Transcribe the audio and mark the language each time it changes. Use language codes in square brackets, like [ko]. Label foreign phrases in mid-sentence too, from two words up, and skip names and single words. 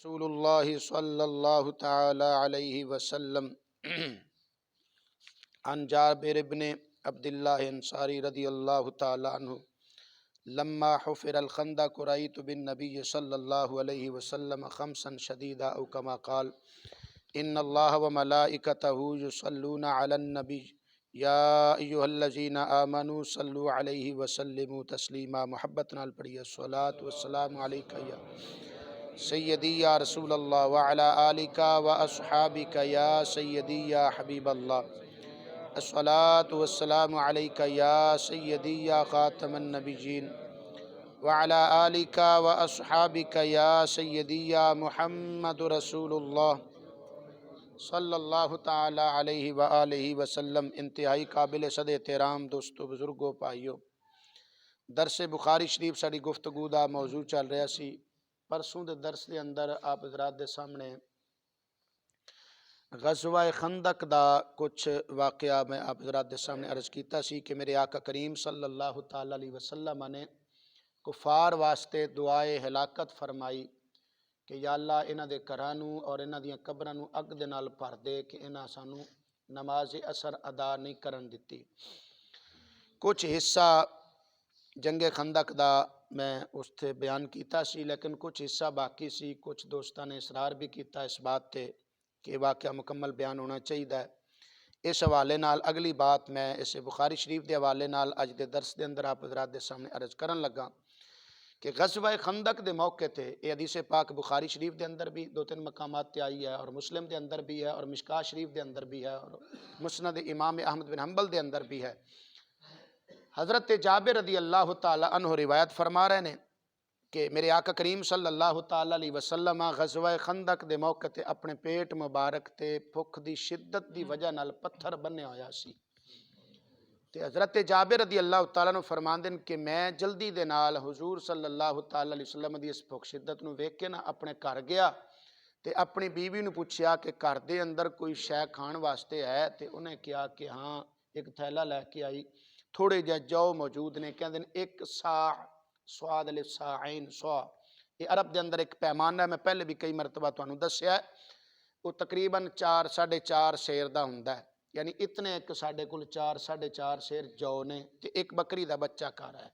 [ar] رسول الله صلى الله تعالى عليه وسلم عن جابر بن عبد الله الأنصاري رضي الله تعالى عنه لما حفر الخندق رأيت بالنبي صلى الله عليه وسلم خمصا شديدا أو كما قال إن الله وملائكته يصلون على النبي يا أيها الذين آمنوا صلوا عليه وسلموا تسليما. [pa] محبت نال پڑھیے [ar] صلاة وسلام عليك يا سيدي يا رسول الله وعلى آلك وأصحابك يا سيدي يا حبيب الله. الصلاة والسلام عليك يا سيدي يا خاتم النبيين وعلى آلك وأصحابك يا سيدي يا محمد رسول الله صلى الله تعالى عليه وعلى آله وسلم. [pa] انتہائی قابل صد احترام دوستو بزرگو بھائیو، درس بخاری شریف ساڈی گفتگو کا موضوع چل رہا سی. پرسوں کے درس کے اندر آپ حضرات کے سامنے غزوہ خندق کا کچھ واقعہ میں آپ حضرات کے سامنے عرض کیا سی کہ میرے آقا کریم [ar] صلى الله تعالى عليه وسلم [pa] نے کفار واسطے دعائے ہلاکت فرمائی کہ یا اللہ انہاں دے گھراں نوں اور انہاں دیاں قبراں نوں اگ دے نال بھر دے کہ انہاں سانوں نماز عصر ادا نہیں کرن دتی. کچھ حصہ جنگ خندق دا میں اس سے بیان کیا سی، لیکن کچھ حصہ باقی سی. [ur] کچھ دوستوں نے اصرار بھی کیا اس بات پہ کہ واقعہ مکمل بیان ہونا چاہیے. اس حوالے نال اگلی بات میں اس بخاری شریف کے حوالے نال اج کے درس کے اندر آپ حضرات کے سامنے عرض کرن لگا کہ غزوہ خندق کے موقعے تے یہ حدیث پاک بخاری شریف کے اندر بھی دو تین مقامات تے آئی ہے اور مسلم کے اندر بھی ہے اور مشکوٰۃ شریف کے اندر بھی ہے اور مسند امام احمد بن حنبل کے اندر بھی ہے. [pa] حضرت جابر [ar] رضي الله تعالى عنه [pa] روایت فرما رہے ہیں کہ میرے آقا کریم [ar] صلى الله تعالى عليه وسلم [pa] غزوہ خندق کے موقعے تے اپنے پیٹ مبارک تے بھکھ کی شدت کی وجہ نال پتھر بنیا ہویا سی. تے حضرت جابر [ar] رضي الله تعالى [pa] نوں فرماندے نے کہ میں جلدی دے نال حضور [ar] صلى الله تعالى عليه وسلم [pa] دی اس بھکھ شدت نوں ویکھ کے نا اپنے گھر گیا تے اپنی بیوی نوں پچھیا کہ گھر دے اندر کوئی شے کھان واسطے ہے. تے انہیں کہا کہ ہاں، ایک تھیلا لیکے آئی، تھوڑے جے جو موجود نے. [ur] کہتے ہیں ایک سا سواد ال سائن سو، یہ عرب کے اندر ایک پیمانہ ہے، میں پہلے بھی کئی مرتبہ تہانوں دسیا، وہ تقریباً 4 ساڑھے 4 سیر کا ہندا ہے. یعنی اتنے ایک ساڑھے کل 4 ساڑھے 4 سیر جو نے تے ایک بکری کا بچہ گھر ہے.